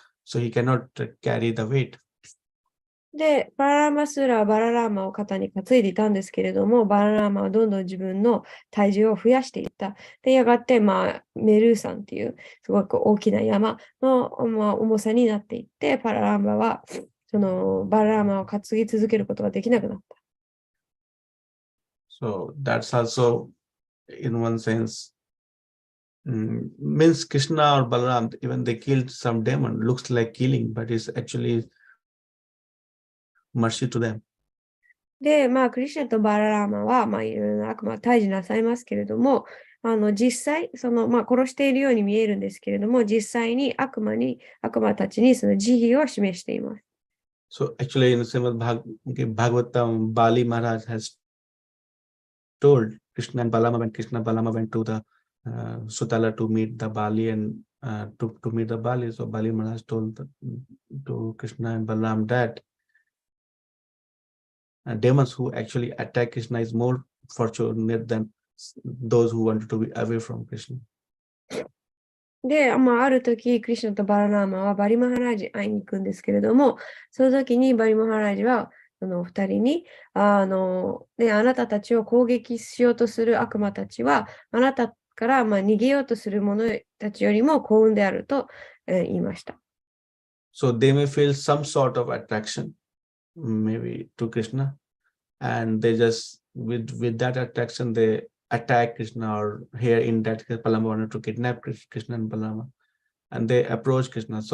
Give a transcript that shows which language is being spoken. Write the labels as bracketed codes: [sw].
[en] so he cannot carry the weight. [ja] で、バララーマスーラはバララーマを肩に担いでいたんですけれども、バララーマはどんどん自分の体重を増やしていった。で、やがて、メルー山っていうすごく大きな山の、重さになっていって、バララーマはそのバララーマを担ぎ続けることができなくなった。 [en] So that's also, in one sense, means Krishna or Balaram, even they killed some demon, looks like killing, but it's actually mercy to them. [ja] で、クリシュナとバララーマは、いろいろな悪魔を退治なさいますけれども、実際、殺しているように見えるんですけれども、実際に悪魔たちにその慈悲を示しています。 [en] So actually in Srimad Bhagavatam, Bali Maharaj has told Krishna and Balama, when Krishna and Balama went to the Sutala to meet the Bali and to meet the Bali, so Bali Maharaj told to Krishna and Balaram that demons who actually attack Krishna is more fortunate than those who wanted to be away from Krishna. [ja] で、ある時、クリシュナとバララーマはバリマハラージ会いに行くんですけれども、その時にバリマハラージは、その二人に、あなたたちを攻撃しようとする悪魔たちは、あなたから逃げようとする者たちよりも幸運であると、言いました。 [en] So they may feel some sort of attraction, maybe to Krishna, and they just, with that attraction, they attack Krishna, or here in that case, Balama wanted to kidnap Krishna and Balama, and they approach Krishna.